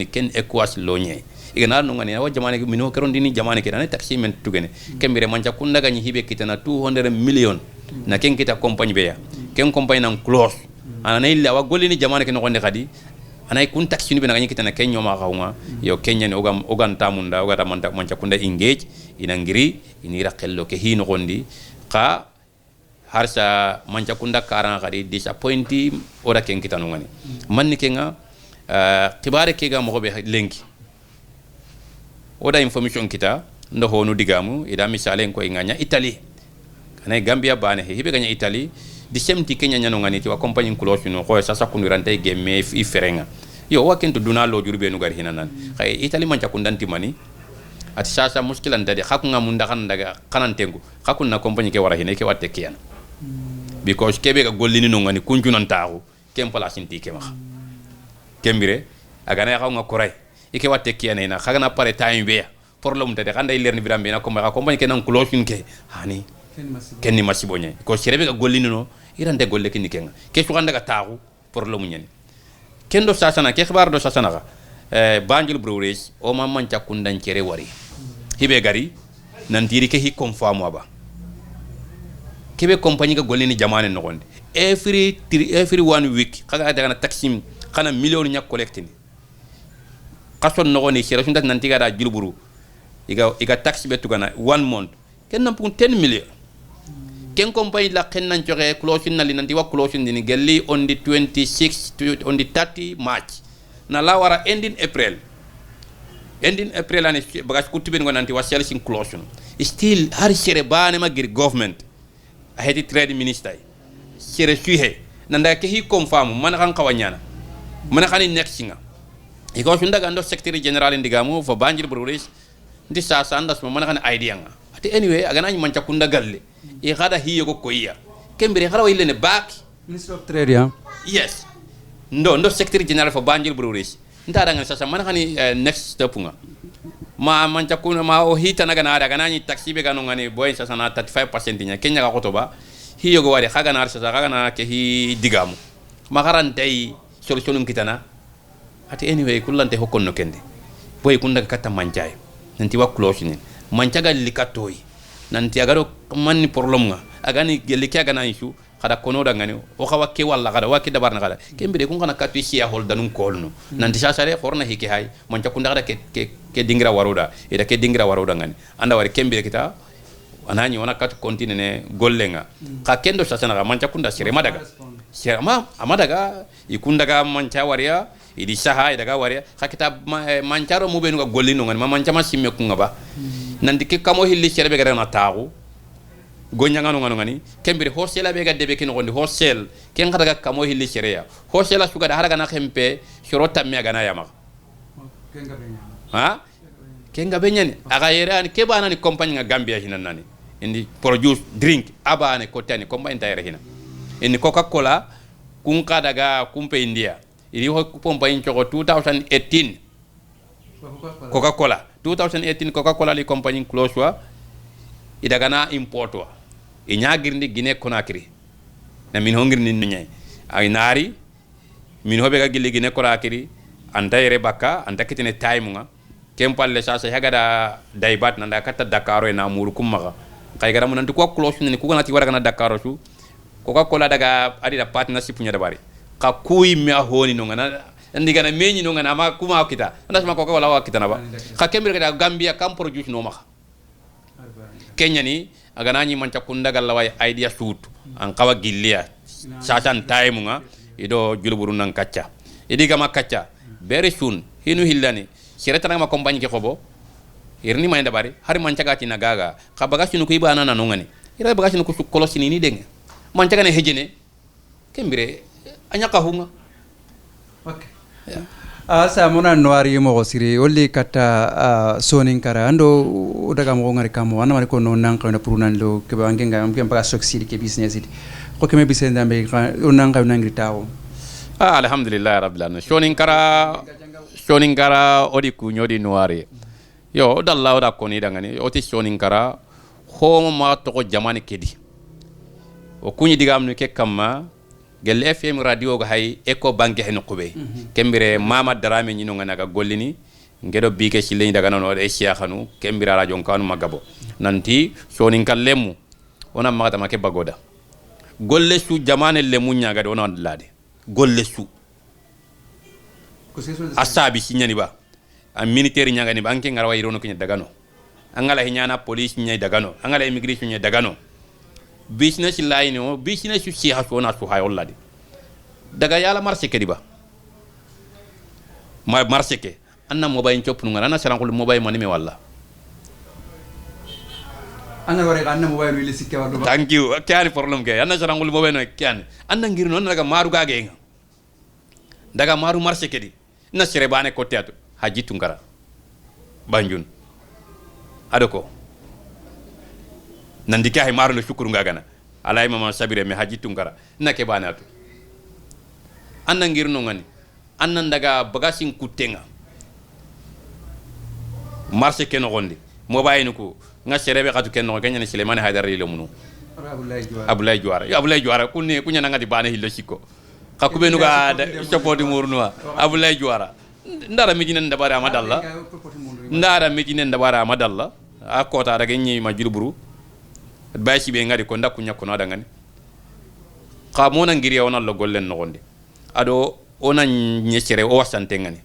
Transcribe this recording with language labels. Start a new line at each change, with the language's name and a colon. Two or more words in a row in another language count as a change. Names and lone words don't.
Soninke: ekwas lonye igana no ngani o jamane mino kerondi ni jamane ke dane taxi men tugene kembere manca kunda gani hibe kitana 200 million na ken kita compagnie beya ken compagnie nan close ana illa wa golini jamane ke no gonde kadi anay kun taxi ni be ngani kitana ken nyoma xawma yo kenya ni ogan tamunda ogata manca kunda engage ina ngiri ini rakello ke hino gondi ka harsa manca kunda karan kadi disappointing ora ken kitanu ngani manni kenga tibare ke ga mo be lenki oda information kita ndo honu digamu ida misale ko inganya Italy kana Gambia bane hibe ganya Italy di semti Kenya nyano ngani ti wa compagnie close no ko sasa kunurante gemme i ferenga yo wakento duna lo jurbe no gar hinanan kay Italy manca kundanti mani ati sasa muskilan dade hakunga munda kan daga kanantengu hakunna compagnie ke wara hine ke watte kiyan because kebe ga gollini no ngani kunjunan taaru kem place inti ke ma kembire aga na xawnga koray ike watte kiyan ina xagana pare time be problème tade xanda lerni birambe na ko ma compagnie ke nan close ke hani kenni masibonye ko serebe ga gollini no irande golle kinni kenga ke su xanda ga taaru problème ñen kendo sasa na ke xibar do sasa na Banjul Breweries o ma manca kundan cere wari hibe gari nan diri ke hi confirm ba kebe compagnie ga golini jamane no gonde
English: every 1 week
Soninke: kaga daga na taxi kana million nya collectini kason no goni sera sundat nan tiga da julburu iga taxi betu gana
English: 1 month
Soninke: ken nan pun 10 million ken compagnie la ken nan joxe closing na li nan di wa closing ni gelli
English: on the 26 on the 30 March
Soninke: na la wara
English: ending April
Soninke: ani bagas kutube ngo nanti wasel sin closure still har sere bane magir government a hedi
English: trade minister
Soninke: sere suhe nanda ke hi confirm man kan kawanyana man kan next singa e ko sunda gando
English: secretary general
Soninke: ndigamu fo Banjul Breweries ndi sa andas man kan idea nga ati anyway agana man cakunda galle e gada hi ko koya kembere gada wayne back
English: Minister of Trade ya
Soninke: yes ndo
English: secretary general for Banjul Breweries
Soninke: ndara nga sasa man khani
English: next step
Soninke: nga ma man cakuna ma o hita naga na daga nani taxi be ganu ngani boy sasa na 35% nya kenya ga kotoba hiyo go wari khaga na sasa khaga na ke hi digamu ma garantay solution kitana ati anyway kullante hokonno kende boy kunda kata manjay nanti wa close ni mancaga likatoy nanti agaro man problem nga agani gelike aga na issue kada kono da ngani o xawa ke walla kada waki dabar na kada kembere ko ngana katu siya hol danun kolno nanti sa sare horna hiki hay mon cakunda kada ke dingra waruda ida ke dingra waruda ngani anda wari kembere kita anani wana katu continue gollenga ka kendo sa sana man cakunda sire madaga sire amadaga ikunda ga man waria idi saha daga waria ka kita man caro mu benu ga gollino ngani man cama simme ku ngaba nanti ke kamo hilli sire be gara na tagu gonya ngano ngani kembere hosela be gadde be kin gondi hosel ken kada kamo hilli sheria hosela suga da haraga na khempe shorota mi aga na yama ha kenga benyani aga yerani ke bana ni compagnie nga Gambia hinan nani indi
English: produce drink
Soninke: abane kotani compagnie tayre hina indi Coca-Cola kun kadaga kumpe India iri ho pompa in choko 2018 Coca-Cola 2018 Coca-Cola li compagnie close wa idaga na import wa inyagirndi Guinée Conakry na min hongirni nyai ay nari min hobe ga gilli Guinée Conakry anta yere bakka anta kitine time nga kempalle sasa hagada daibat nanda kata Dakaro na muru kumma kay gara mun ko close ni ko nati wara na Dakaro su Coca-Cola daga adida partnership nya dabari ka kuyi me honi no ngana ndiga na meñi no ngana ma kuma kita ndas ma Coca-Cola wa kita na ba ka kembir ga Gambia kam produce no ma Kenya ni aga nani manca kundagal lawai idea shoot an kawa gillia satan time nga ido juluburu nan kacca idiga ma kacca
English: very soon
Soninke: hinu hillani siretana ma compagnie ke xobo irni may ndabari hari manca gati na gaga ka bagasi no ko ibana na ngani ira bagasi no ko su kolosini ni deng manca gane hejene kembire anya ka hunga okay asa mona noari mo siri olli kata sonin kara ando daga mo ngari kamo ana mari ko non nan ka na purunan lo ke bangi ngam ke baga succeed ke business it ko ke me business ndambe onan ka nangri tawo
Arabic: alhamdulillah rabbil alamin
Soninke: sonin kara odi ku nyodi noari yo dalla oda ko ni dangani oti sonin kara ho ma to ko jamani kedi o kunyi digam no ke kamma gel
English: FM radio
Soninke: ga hay eko banke hen qube kembire mama darame nyino ngana ga gollini ngedo bike ci leñ daga non e xanu kembira radio kanu magabo nanti sonin kallemu ona magata make bagoda golle su jamane le munya ga don lade golle su asabi ci nyani ba am militaire nyaga ni banke ngara way rono ko daga no angala hinyana police nyay daga no angala immigration nyay daga no
English: business line
Soninke: o business su ci hasona su hay walladi daga yala marché ke diba ma marché ke anna mobile chop nu ngana saran ko mobile mani me walla anna wore anna mobile wi sikke wadu
English: thank you
Soninke: kani problem ke anna saran ko mobile no kani anna ngir non daga maru gage daga maru marché ke di na sere bane ko teatu hajitu ngara banjun adoko nandi kay maru no shukuru ngagana alay mama sabire me hajitu ngara nake banatu anna ngir no ngani anna daga bagasin kutenga marché ken gondi mobile ko nga serebe katu ken no ganya ni Suleiman Haidara ile munu Abdoulaye Juara kunni kunya ngati bana hillo sikko kakube nuga chopodi murnuwa Abdoulaye Juara ndara mijinen ndabara amadalla akota daga nyi ma julburu baysi be ngari ko ndakku nyakko no dangani ka mona ngiri wona lo gollen no gonde ado ona nyesere o wasante ngani